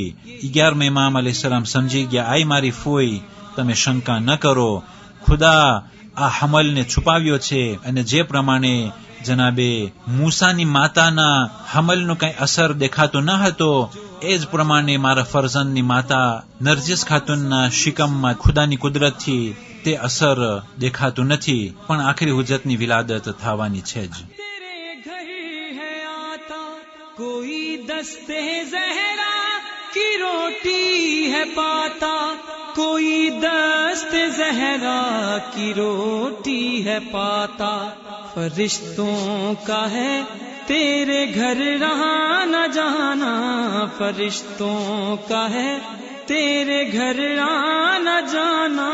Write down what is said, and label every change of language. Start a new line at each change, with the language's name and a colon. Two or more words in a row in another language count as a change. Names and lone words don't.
Gujarati: 11મા ઇમામ અલૈહિસ્સલામ સમજી ગયા, આઈ મારી ફોઈ, તમે શંકા ન કરો, ખુદા આ હમલને છુપાવ્યો છે અને જે પ્રમાણે જનાબે મૂસાની માતાના હમલનો કંઈ અસર દેખાતો ન હતો, એ જ પ્રમાણે મારા ફરઝંદની માતા નરજિસ ખાતુનના શિકમમાં ખુદાની કુદરતથી તે અસર દેખાતું નથી, પણ આખરી હુજ્જતની વિલાદત થવાની છે જ।
Urdu: تیرے گھر ہے آتا کوئی دستے زہرا کی روٹی ہے پاتا، کوئی دست زہرا کی روٹی ہے پاتا۔ فرشتوں کا ہے تیرے گھر رہا نہ جانا، فرشتوں کا ہے تیرے گھر آنا جانا۔